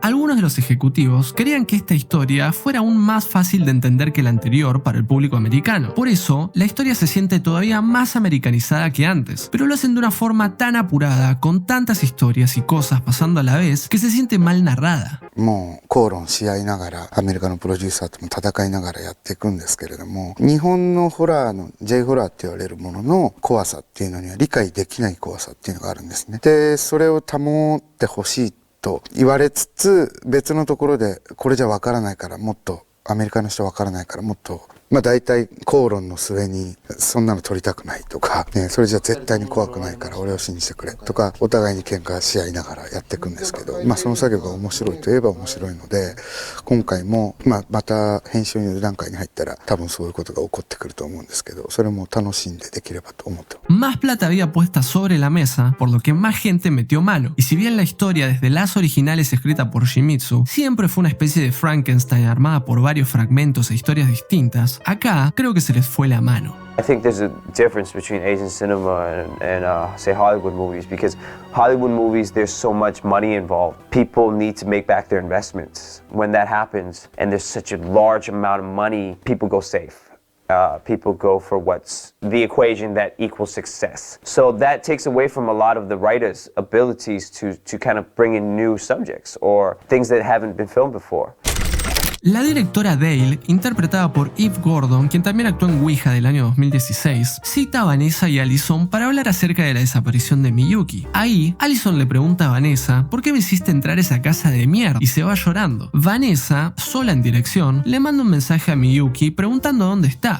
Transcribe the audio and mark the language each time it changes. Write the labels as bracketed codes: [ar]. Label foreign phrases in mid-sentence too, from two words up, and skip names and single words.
[es] Algunos de los ejecutivos querían que esta historia fuera aún más fácil de entender que la anterior para el público americano. Por eso, la historia se siente todavía más americanizada que antes, pero lo hacen de una forma tan apurada, con tantas historias y cosas pasando a la vez, que se siente mal narrada. [ja] もう口論し合いながらアメリカのプロデューサーとも戦いながらやっていくんですけれども、日本のホラーの J ホラーって言われるものの怖さっていうのには理解できない怖さっていうのがあるんですね。で、それを保ってほしいと言われつつ、別のところでこれじゃわからないからもっとアメリカの人わからないからもっと大体口論の末にそんなの撮りたくないとか、それじゃ絶対に怖くないから俺を信じてくれとかお互いに喧嘩し合いながらやっていくんですけど、その作業が面白いといえば面白いので、今回もまた編集の段階に入ったら多分そういうことが起こってくると思うんですけど、それも楽しんでできればと思ってます。 [es] Más plata había puesta sobre la mesa, por lo que más gente metió mano. Y si bien la historia desde las originales escrita por Shimizu siempre fue una especie de Frankenstein armada por varios fragmentos e historias distintas, acá creo que se les fue la mano. [en] I think there's a difference between Asian cinema and say Hollywood movies, because Hollywood movies, there's so much money involved. People need to make back their investments. When that happens and there's such a large amount of money, people go safe. People go for what's the equation that equals success. So that takes away from a lot of the writers' abilities to kind of bring in new subjects or things that haven't been filmed before. [es] La directora Dale, interpretada por Eve Gordon, quien también actuó en Ouija del año 2016, cita a Vanessa y Allison para hablar acerca de la desaparición de Miyuki. Ahí, Allison le pregunta a Vanessa ¿por qué me hiciste entrar a esa casa de mierda? Y se va llorando. Vanessa, sola en dirección, le manda un mensaje a Miyuki preguntando dónde está.